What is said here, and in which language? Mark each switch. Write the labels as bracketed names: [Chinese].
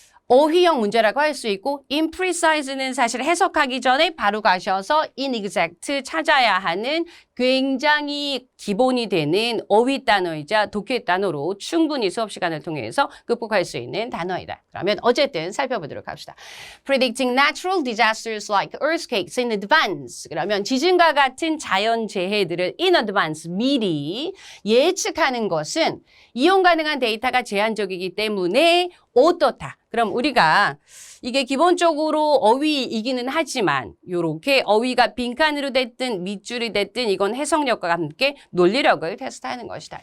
[Korean] 어휘형 문제라고 할 수 있고 imprecise는 사실 해석하기 전에 바로 가셔서 inexact 찾아야 하는 굉장히 기본이 되는 어휘 단어이자 독해 단어로 충분히 수업 시간을 통해서 극복할 수 있는 단어이다. 그러면 어쨌든 살펴보도록 합시다. [English] Predicting natural disasters like earthquakes in advance. [Korean] 그러면 지진과 같은 자연재해들을 [English] in advance, [Korean] 미리 예측하는 것은 이용 가능한 데이터가 제한적이기 때문에 어떻다. 그럼 우리가 이게 기본적으로 어휘이기는 하지만 요렇게 어휘가 빈칸으로 됐든 밑줄이 됐든 이건 해석력과 함께 논리력을 테스트하는 것이다.